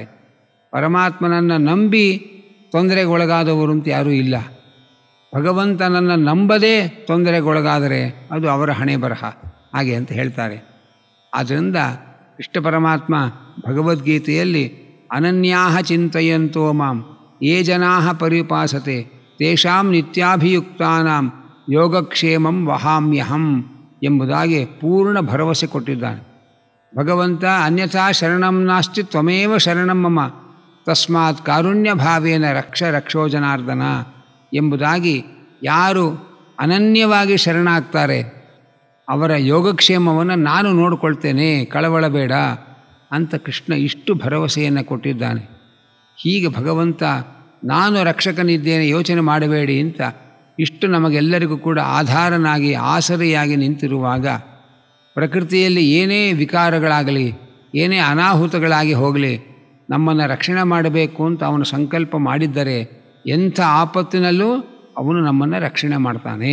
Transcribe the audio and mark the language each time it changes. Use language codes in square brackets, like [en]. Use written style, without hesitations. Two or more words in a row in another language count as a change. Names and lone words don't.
[kn] ಪರಮಾತ್ಮನನ್ನು ನಂಬಿ ತೊಂದರೆಗೊಳಗಾದವರು ಅಂತ ಯಾರೂ ಇಲ್ಲ. ಭಗವಂತನನ್ನು ನಂಬದೇ ತೊಂದರೆಗೊಳಗಾದರೆ ಅದು ಅವರ ಹಣೆ ಬರಹ ಹಾಗೆ ಅಂತ ಹೇಳ್ತಾರೆ. ಆದ್ದರಿಂದ ಕೃಷ್ಣ ಪರಮಾತ್ಮ ಭಗವದ್ಗೀತೆಯಲ್ಲಿ [sa] ಅನನ್ಯಾಹ ಚಿಂತಯಂತೋ ಮಾಂ ಯೇ ಜನಾಃ ಪರಿಪಾಸತೆ ತೇಷಾಂ ನಿತ್ಯಾಭಿಯುಕ್ತಾನಾಂ ಯೋಗಕ್ಷೇಮಂ ವಹಾಮ್ಯಹಂ [kn] ಎಂಬುದಾಗಿ ಪೂರ್ಣ ಭರವಸೆ ಕೊಟ್ಟಿದ್ದಾನೆ. ಭಗವಂತ [sa] ಅನ್ಯಥಾ ಶರಣಂ ನಾಸ್ತಿ ತ್ವಮೇವ ಶರಣಂ ಮಮ ತಸ್ಮಾತ್ ಕಾರುಣ್ಯ ಭಾವೇನ ರಕ್ಷ ರಕ್ಷೋ ಜನಾರ್ದನ [kn] ಎಂಬುದಾಗಿ ಯಾರು ಅನನ್ಯವಾಗಿ ಶರಣಾಗ್ತಾರೆ ಅವರ ಯೋಗಕ್ಷೇಮವನ್ನು ನಾನು ನೋಡಿಕೊಳ್ತೇನೆ, ಕಳವಳಬೇಡ ಅಂತ ಕೃಷ್ಣ ಇಷ್ಟು ಭರವಸೆಯನ್ನು ಕೊಟ್ಟಿದ್ದಾನೆ. ಹೀಗೆ ಭಗವಂತ ನಾನು ರಕ್ಷಕನಿದ್ದೇನೆ ಯೋಚನೆ ಮಾಡಬೇಡಿ ಅಂತ ಇಷ್ಟು ನಮಗೆಲ್ಲರಿಗೂ ಕೂಡ ಆಧಾರನಾಗಿ ಆಸರೆಯಾಗಿ ನಿಂತಿರುವಾಗ ಪ್ರಕೃತಿಯಲ್ಲಿ ಏನೇ ವಿಕಾರಗಳಾಗಲಿ ಏನೇ ಅನಾಹುತಗಳಾಗಿ ಹೋಗಲಿ ನಮ್ಮನ್ನು ರಕ್ಷಣೆ ಮಾಡಬೇಕು ಅಂತ ಅವನು ಸಂಕಲ್ಪ ಮಾಡಿದ್ದರೆ ಎಂಥ ಆಪತ್ತಿನಲ್ಲೂ ಅವನು ನಮ್ಮನ್ನು ರಕ್ಷಣೆ ಮಾಡ್ತಾನೆ.